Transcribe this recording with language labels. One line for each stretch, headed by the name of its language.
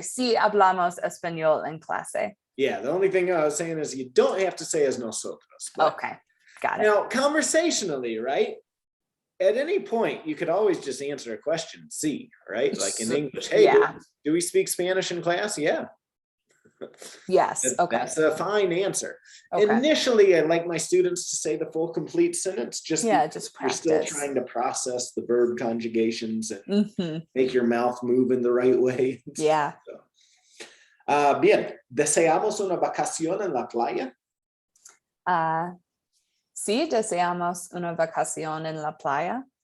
Spanish: Sí, hablamos español en clase.
English: Yeah, the only thing I was saying is you don't have to say as nosotros. But Okay. Got it. now, conversationally, right? At any point, you could always just answer a question, sí, right? Like in English. Hey, Yeah. do we speak Spanish in class? Yeah. Yes. Okay. That's a fine answer. Okay. Initially, I like my students to say the full complete sentence, just Yeah, because just you're still practice. trying to process the verb conjugations and Mhm. make your mouth move in the right way. Yeah.
Spanish: Bien, ¿deseamos una vacación en la playa? Sí, deseamos una vacación en la playa.